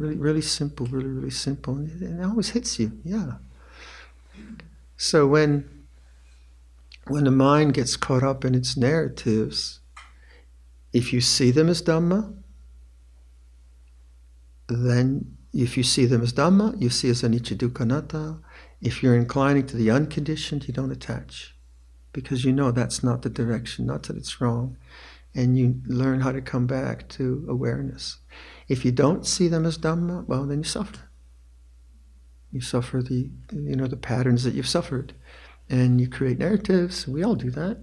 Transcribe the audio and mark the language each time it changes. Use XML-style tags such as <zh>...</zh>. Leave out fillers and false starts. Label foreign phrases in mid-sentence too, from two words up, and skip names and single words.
<en>Really, really simple, really, really simple. And it always hits you, yeah. So when the mind gets caught up in its narratives, if you see them as Dhamma, then if you see them as Dhamma, you see as</en> <pi>anicca dukkha anatta.</pi> <en>If you're inclining to the unconditioned, you don't attach, because you know that's not the direction, not that it's wrong, and you learn how to come back to awareness. If you don't see them as Dhamma, well, then you suffer. You suffer the patterns that you've suffered. And you create narratives, we all do that.</en>